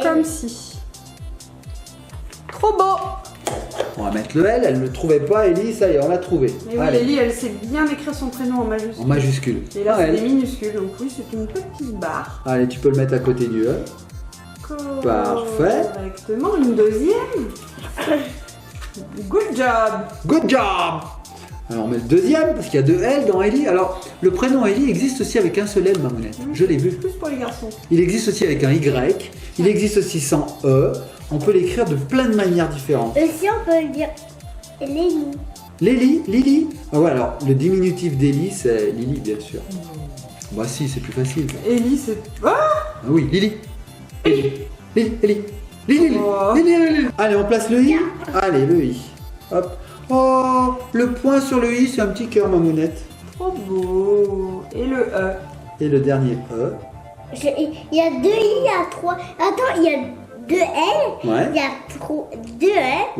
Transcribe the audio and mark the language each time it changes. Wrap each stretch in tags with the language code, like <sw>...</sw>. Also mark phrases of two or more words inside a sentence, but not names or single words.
<fr>comme si. Trop beau. On va mettre le L. Elle ne le trouvait pas, Ellie. Ça y est, on l'a trouvé. Mais oui, Allez. Ellie, elle sait bien écrire son prénom en majuscule. En majuscule. Et là, Ah, c'est elle. des minuscules, donc oui, c'est une petite barre. Allez, tu peux le mettre à côté du E. Parfait. Directement, une deuxième.</fr> <en>Good job. Good job!</en> <fr>Alors on met le deuxième, parce qu'il y a 2 L dans Ellie. Alors, le prénom Ellie existe aussi avec un seul L, ma monette. Je l'ai vu. Plus pour les garçons. Il existe aussi avec un Y. Il existe aussi sans E. On peut l'écrire de plein de manières différentes. Aussi on peut le dire Lélie. Lily, Lily. Ah ouais, alors le diminutif d'Ellie, c'est Lily, bien sûr. Bah si, c'est plus facile. Ellie, c'est... Ah, Ah oui, Lily. Lily, Lily, Lily. Lily, Lily, Oh. Lily, Lily. Allez, on place le I. Allez, le I. Hop. Oh, le point sur le I, c'est un petit cœur, ma monette. trop beau. Et le E. Et le dernier E. Il y a 2 I, il y a 3. Attends, il y a 2 L, Ouais. il y a 2 L,</fr>